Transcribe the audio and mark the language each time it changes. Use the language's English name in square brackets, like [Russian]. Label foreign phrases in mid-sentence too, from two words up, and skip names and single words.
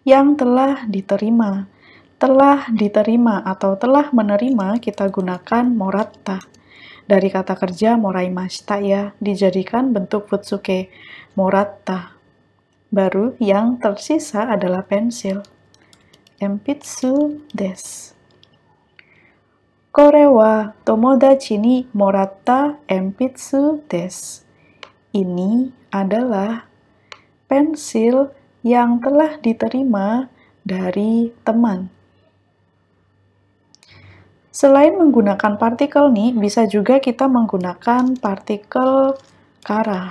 [Indonesian] yang telah diterima. Telah diterima atau telah menerima kita gunakan moratta. Dari kata kerja moraimashita ya, dijadikan bentuk futsuke, moratta. Baru yang tersisa adalah pensil. [Japanese] 鉛筆です。これは 友達に もらった 鉛筆です. [Indonesian] Ini adalah pensil yang telah diterima dari teman. Selain menggunakan partikel ni, bisa juga kita menggunakan partikel kara.